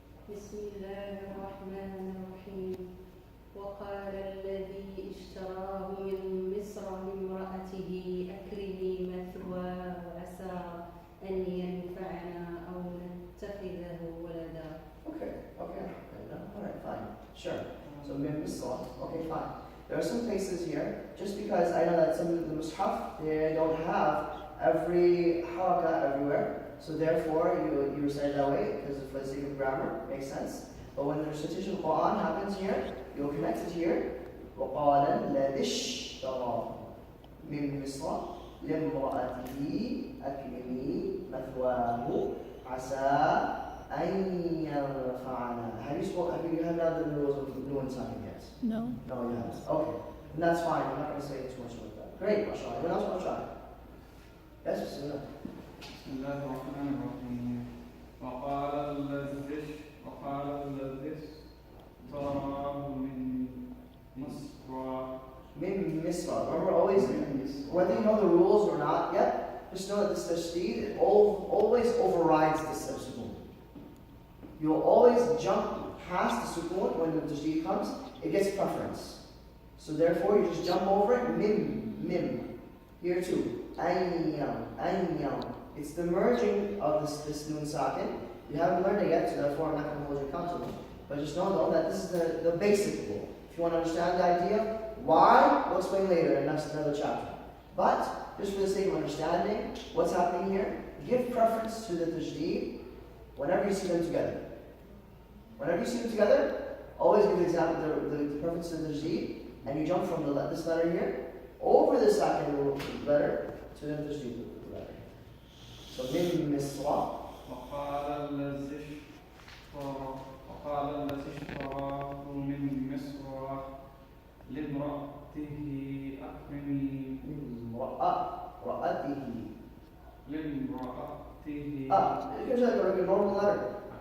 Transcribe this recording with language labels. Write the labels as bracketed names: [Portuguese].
[Arabic] بسم الله الرحمن الرحيم وقال الذي اشتراه من مصر لامرأته أكرمي مثواه وعسى أن ينفعنا أو نتخذه ولدا. [English] Okay. Alright, fine. Sure. So misra. Okay, fine. There are some places here, just because I know that some of the mushaf, they don't have every haraka everywhere. So therefore, you recite it that way, because for the sake of grammar, makes sense. But when the recitation of Quran happens here, you'll connect it here. [Arabic] وَقَالَ الَّذِي اشْتَرَاهُ مِنْ مِصْرَ لِامْرَأَتِهِ أَكْرِمِي مَثْوَاهُ عَسَىٰ أَن يَنفَعَنَا. [English] Have you had now the rules of Nun Sakin yet? No. No, you haven't. Okay. And that's fine. I'm not going to say too much about that. Great, mashallah. Anyone else want to try? Yes, Bismillah. [Arabic] بسم الله الرحمن الرحيم وقال الذي اشتراه من مصر Min Misra. [English] Remember, always, whether you know the rules or not yet, just know that this tashdid always overrides the sukoon. You'll always jump past the sukoon when the tashdid comes. It gets preference. So therefore, you just jump over it. Mim. Here too. Ayyam. It's the merging of this nun sakin. You haven't learned it yet, so therefore I'm not going to hold you accountable. But just know though that this is the basic rule. If you want to understand the idea, why? We'll explain later in another chapter. But, just for the sake of understanding what's happening here, give preference to the tajdeed whenever you see them together. Whenever you see them together, always give the preference to the tajdeed, and you jump from this letter here over the second letter to the tajdeed letter. So, [Arabic] min misra. وقال الذي اشتراه من مصر لامرأته أكرمي رأته. لامرأته [English] You can just like a normal letter.